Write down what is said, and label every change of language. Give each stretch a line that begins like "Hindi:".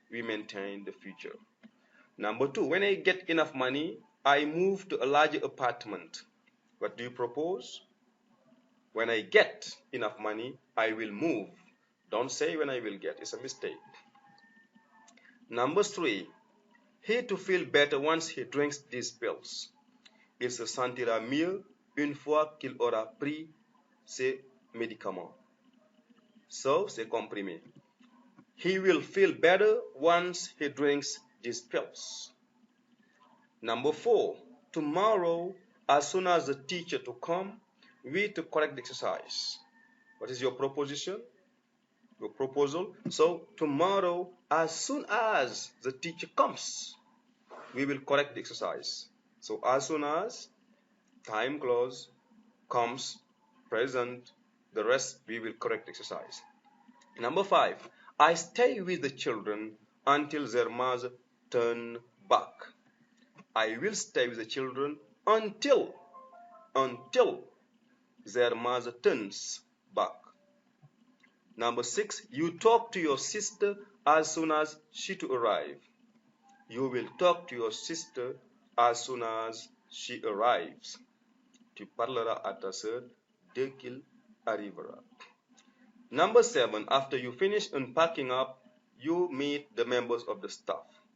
English: We maintain the future. Number 2, when I get enough money, I move to a larger apartment. What do you propose? When I get enough money, I will move. Don't say when I will get. It's a mistake. Number 3, he to feel better once he drinks these pills.
French: Il se sentira mieux une fois qu'il aura pris ces médicaments. So, ces comprimés.
English: He will feel better once he drinks these pills. Number 4, tomorrow, as soon as the teacher to come, we to correct the exercise. What is your proposition? Your proposal? So, tomorrow, as soon as the teacher comes, we will correct the exercise. So, as soon as, time clause, comes, present, the rest we will correct the exercise. Number 5, I stay with the children until their mother turn back. I will stay with the children until their mother turns back. Number 6, you talk to your sister as soon as she to arrive. You will talk to your sister as soon as she arrives.
French: Tu parleras à ta sœur dès qu'il arrivera.
English: Number 7, after you finish unpacking up, you meet the members of the staff.